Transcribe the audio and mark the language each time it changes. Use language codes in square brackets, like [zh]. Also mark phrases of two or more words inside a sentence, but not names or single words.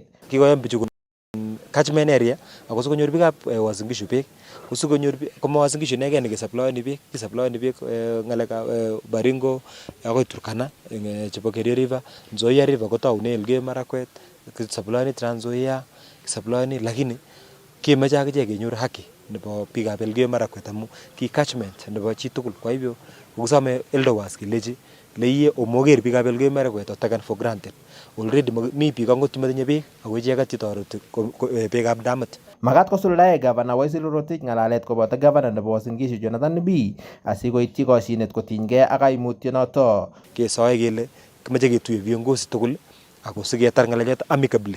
[kln] Kikoyam bichu [en] catchment area [kln] ako sikonyor biikab Uasin Gishu beek kosikonyor komo Uasin Gishu inegei nekesupplieni beek ngalekab Baringo akoi Turkana chebo Kerio River, Nzoia River kotaune Elgeyo Marakwet, kisupplieni Trans Nzoia, kisupplieni lakini kemoche akichek kenyor haki nebo biikab Elgeyo Marakwet amu ki catchment nebo chi tugul. [sw] Kwa hivyo [kln] ukisome Eldowas keleji leye omoger biikab Elgeyo Marakwet [en] taken for granted. [kln] Already mi biik angot matinye beek ako icheket chetoreti beekab damit. Makat kosuldae governor Wesley Rotich ngalalet koboto governor nebo Uasin Gishu Jonathan B asikoityi koshinet kotinygei ak kaimutyonoto. Kesoe kele kimeche ketuye viongozi tugul ako siketar ngalechoto amicably.